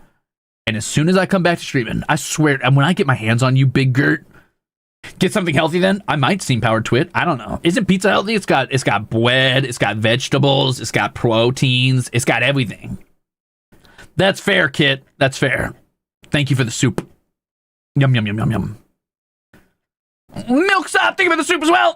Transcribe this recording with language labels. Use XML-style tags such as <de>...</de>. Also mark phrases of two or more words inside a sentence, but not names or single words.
<en>And as soon as I come back to streaming, I swear, and when I get my hands on you, Big Gert, get something healthy then, I might steam-powered twit. I don't know. Isn't pizza healthy? It's got bread, it's got vegetables, it's got proteins, it's got everything. That's fair, Kit. That's fair. Thank you for the soup. Yum, yum, yum, yum, yum. Milksop, thank you for the soup as well.</en>